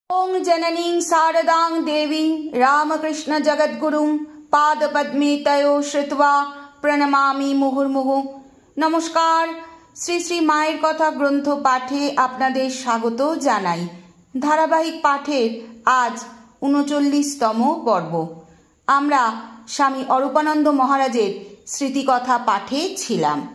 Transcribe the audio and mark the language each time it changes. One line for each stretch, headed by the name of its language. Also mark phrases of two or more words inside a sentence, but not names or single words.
Sanskrit: ओं जननीं शारदां देवी रामकृष्ण जगद्गुरुं पादपद्मे तयो श्रुत्वा प्रणमामि मुहुर्मुहुः।
Bangla: নমস্কার, শ্রী শ্রী মায়ের কথা গ্রন্থ পাঠে আপনাদের স্বাগত জানাই। ধারাবাহিক পাঠের আজ ৩৯তম পর্ব। আমরা স্বামী অরূপানন্দ মহারাজের স্মৃতিকথা পাঠে ছিলাম।